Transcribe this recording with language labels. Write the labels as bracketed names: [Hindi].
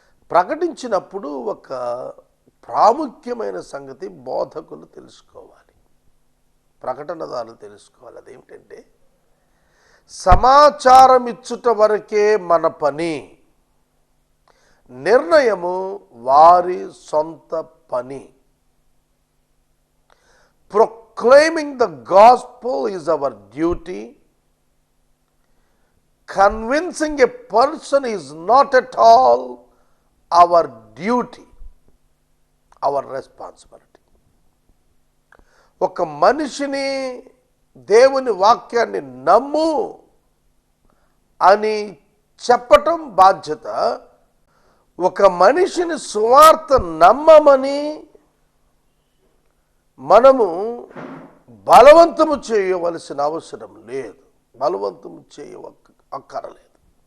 [Telugu] ప్రకటించినప్పుడు ఒక ప్రాముఖ్యమైన సంగతి బోధకులు తెలుసుకోవాలి, ప్రకటనదారులు తెలుసుకోవాలి. అదేమిటంటే సమాచారం ఇచ్చుట వరకే మన పని, నిర్ణయము వారి సొంత పని. [English] Proclaiming the gospel is our duty. Convincing a person is not at all our duty, our responsibility. [Telugu] ఒక మనిషిని దేవుని వాక్యాన్ని నమ్ము అని చెప్పటం బాధ్యత. ఒక మనిషిని సువార్త నమ్మమని మనము బలవంతము చేయవలసిన అవసరం లేదు, బలవంతము అక్కరలేదు.